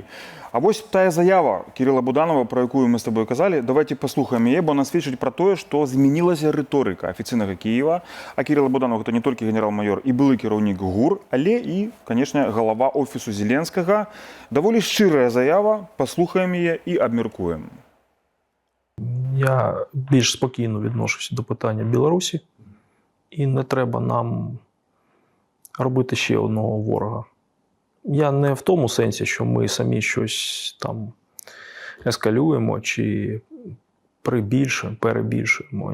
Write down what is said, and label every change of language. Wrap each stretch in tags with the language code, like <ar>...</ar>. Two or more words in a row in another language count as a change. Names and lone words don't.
<be>А вось тая заява Кірыла Буданова, про якую мы з тобой казалі, давайте паслухаем яе, бо она сведчыць пра тое, што змянілася рыторыка афіцыйнага Кіева, А Кирилл Буданов гэта не толькі генерал-майор і былы кіраўнік ГУР, але і, канешне, галава офісу Зеленскага. Даволі шчырая заява, паслухаем яе і абмяркуем.</be> <uk>Я більш спокійно відношуся до питання Білорусі. І не треба нам робити ще одного ворога. Я не в тому сенсі, що ми самі щось там ескалюємо чи перебільшуємо.</uk>